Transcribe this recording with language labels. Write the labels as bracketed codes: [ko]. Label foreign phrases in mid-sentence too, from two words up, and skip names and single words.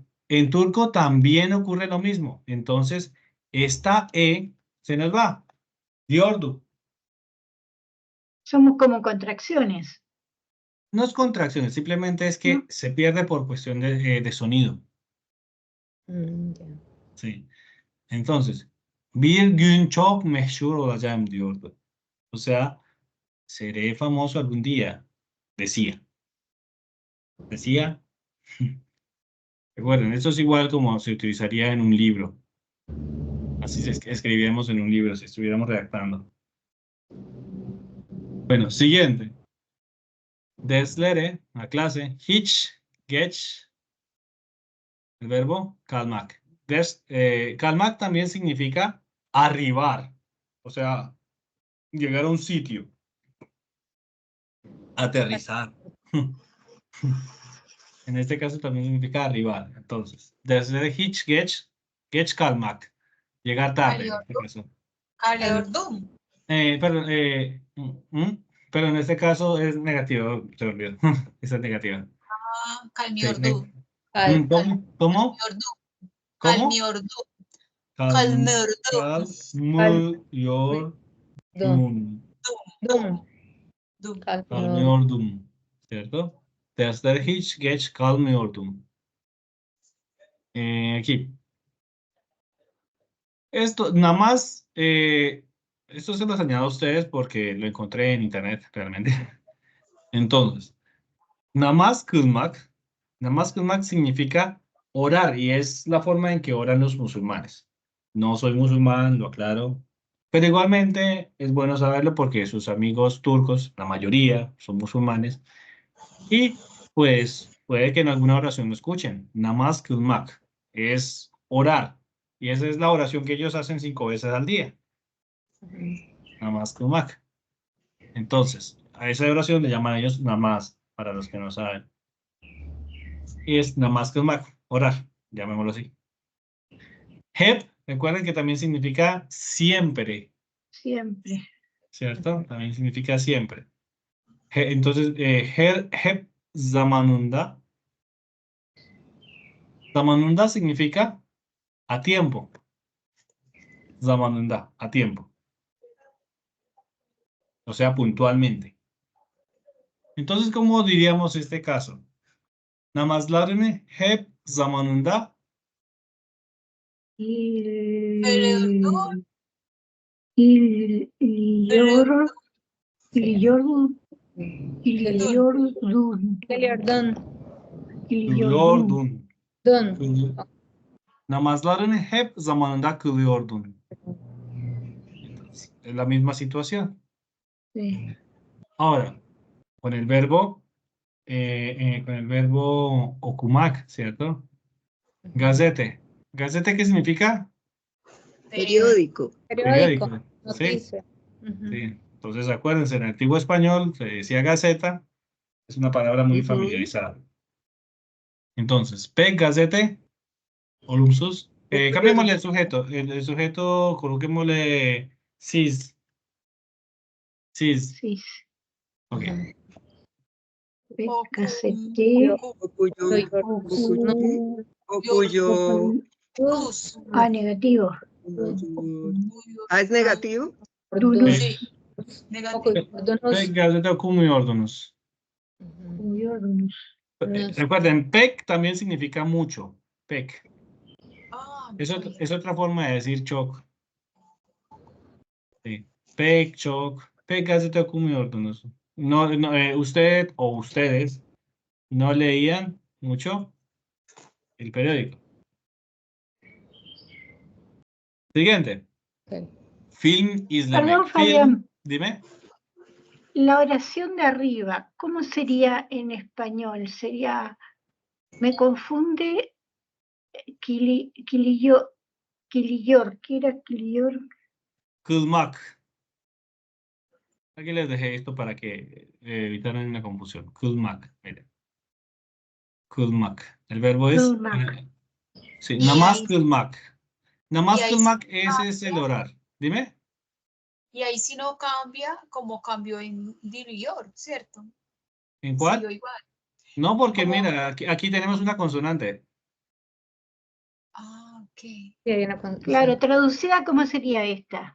[es] En turco también ocurre lo mismo. Entonces, esta E se nos va. [tr] Diordu. [es] Somos como contracciones. No es contracciones, simplemente es que ¿No? se pierde por cuestión de sonido. Ya. Sí. Entonces, [tr] bir gün çok meşhur olacağım diyordu. [es] O sea, seré famoso algún día, decía. Decía. Recuerden, esto es igual como se utilizaría en un libro. Así escribiríamos en un libro si estuviéramos redactando. Bueno, siguiente. Derslere, la clase. [tr] Hiç geç, [es] el verbo kalmak. Kalmak también significa arribar. O sea, llegar a un sitio. Aterrizar. En este caso también significa arribar. Entonces, [tr] derslere hiç geç kalmak. [es] Llegar tarde, en este caso. [tr] Kaleordum. [es] Perdón, pero en este caso es negativo, se me olvidó. Esa es negativa. Ah, Sí, [tr] Kalmiordu. [es] ¿Cómo? ¿Cómo? ¿Cómo? [tr] Kalmiordu. Calm, Kalmiordu. calmyordum. Dum. Dum. Calmyordum. [es] ¿Cierto? [tr] Dersleri hiç geç kalmıyordum. [es] Aquí. Esto, nada más, esto se los añado a ustedes porque lo encontré en internet realmente. Entonces, [tr] namaz kılmak, namaz kılmak [es] significa orar y es la forma en que oran los musulmanes. No soy musulmán, lo aclaro, pero igualmente es bueno saberlo porque sus amigos turcos, la mayoría, son musulmanes y pues puede que en alguna oración lo escuchen. [tr] Namaz kılmak [es] es orar y esa es la oración que ellos hacen 5 veces al día. [tr] Namaz kılmak. [es] Entonces, a esa oración le llaman ellos namaz, para los que no saben. Y es [tr] namaz kılmak, [es] orar, llamémoslo así. Hep, recuerden que también significa siempre, Siempre. ¿cierto? También significa siempre. Entonces, [tr] hep zamanında. [es] Zamanında significa a tiempo. Zamanında, a tiempo. O sea, puntualmente. Entonces, ¿cómo diríamos este caso? [tr] Namazlarını hep zamanında Feridun. İliyordun. Geliyordun. kılıyordun. Dun. Namazlarını hep zamanında kılıyordun. [es] Entonces, es la misma situación. Sí. Ahora, con el verbo okumak, ¿cierto? Gazete. ¿Gazete qué significa? Periódico. Periódico. Sí. Noticia. Ujú. Sí. Entonces, acuérdense, en el antiguo español se decía gaceta. Es una palabra muy Ujú. familiarizada. Entonces, [tr] pek gazete, olumsuz. [es] Un Cambiémosle el periódico. sujeto. El sujeto, coloquémosle sis. [tr] Sis. [es] Sí. Ok. Casete. [tr] Okuyo. Oku- Okuyo. [es] Luz. negativo. Ah, ¿es negativo? [tr] Dunu. [es] Sí. Negativo. [tr] Pek gazete okumuyordunuz. [es] Ujú. [tr] Uyordunuz. [es] Recuerden, pek también significa mucho. [tr] Pek. [es] Ah, Es otra forma de decir çok. Sí. [tr] Pek, çok. Pek gazete okumuyordunuz. [es] No, usted o ustedes no leían mucho el periódico. Siguiente. Ok. [tr] Film izlemek. [es] Perdón, Fabián. Dime. La oración de arriba, ¿cómo sería en español? Sería, me confunde, Quiliyor, ¿qué era Quiliyor? [tr] Kılmak. [es] Aquí les dejé esto para que evitaran una confusión. Kılmak. Miren. Kılmak. El verbo es. [tr] Kılmak. [es] Sí, Y [tr] namaz [es] ahí- [tr] kılmak. Namaz [es] y ahí [tr] kılmak, [es] sí ese es el cambia. orar. Dime. Y ahí sí no cambia como cambió en New York, ¿cierto? ¿En cuál? Siguió igual. No, porque ¿Cómo? mira, aquí tenemos una consonante. Ah, ok. Sí, hay una con- Claro, traducida, ¿cómo sería esta?